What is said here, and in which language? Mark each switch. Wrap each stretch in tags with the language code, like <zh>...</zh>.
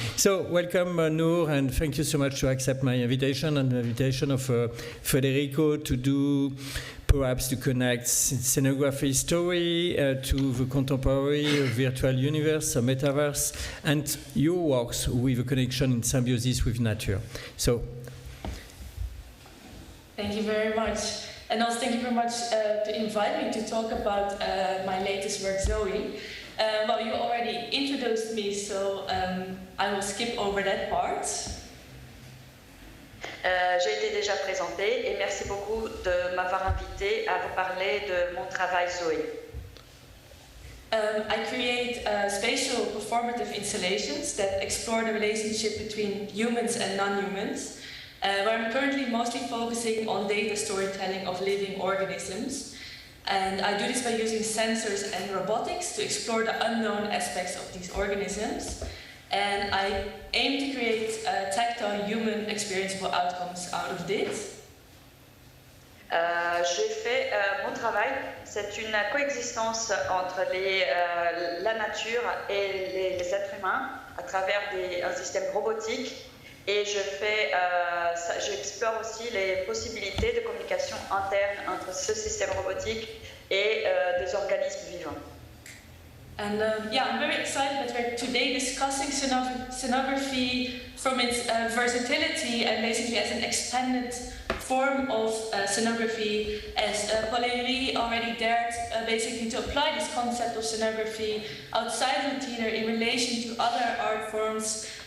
<en>So welcome, Noor, and thank you so much to accept my invitation and the invitation of Federico to do, perhaps to connect scenography story to the contemporary virtual universe, a metaverse, and your works with a connection in symbiosis with nature. So, thank you very much. And also thank you very much to invite me to talk about my latest work, Zoe. Well, you already introduced me, so I will skip over that part.</en> <fr>J'ai été déjà présentée et merci beaucoup de m'avoir invité à vous parler de mon travail Zoé.</fr> <en>I create spatial performative installations that explore the relationship between humans and non-humans. Where I'm currently mostly focusing on data storytelling of living organisms. And I do this by using sensors and robotics to explore the unknown aspects of these organisms. And I aim to create tactile human experienceable outcomes out of this.</en> <fr>J'ai fait mon travail, c'est une coexistence entre la nature et les êtres humains à travers un système robotique. Et j'explore aussi les possibilités de communication interne entre ce système robotique et des organismes vivants.</fr> <en>And I'm very excited that we're today discussing scenography from its versatility and basically as an expanded form of scenography, as Polieri already dared basically to apply this concept of scenography outside of theater in relation to other art forms.</en>